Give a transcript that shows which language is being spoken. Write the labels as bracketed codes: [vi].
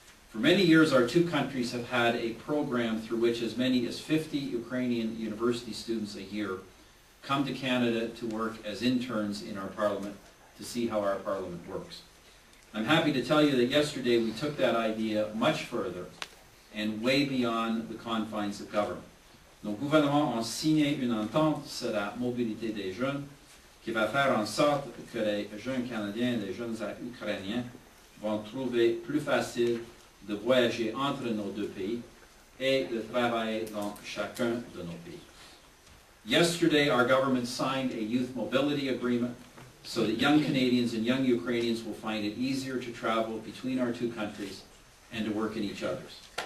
[en] For many years, our two countries have had a program through which as many as 50 Ukrainian university students a year come to Canada to work as interns in our parliament to see how our parliament works. I'm happy to tell you that yesterday we took that idea much further and way beyond the confines of government. [fr] Nos gouvernements ont signé une entente sur la mobilité des jeunes qui va faire en sorte que les jeunes Canadiens et les jeunes Ukrainiens vont trouver plus facile de voyager entre nos deux pays et de travailler dans chacun de nos pays. [en] Yesterday, our government signed a youth mobility agreement so that young Canadians and young Ukrainians will find it easier to travel between our two countries and to work in each other's.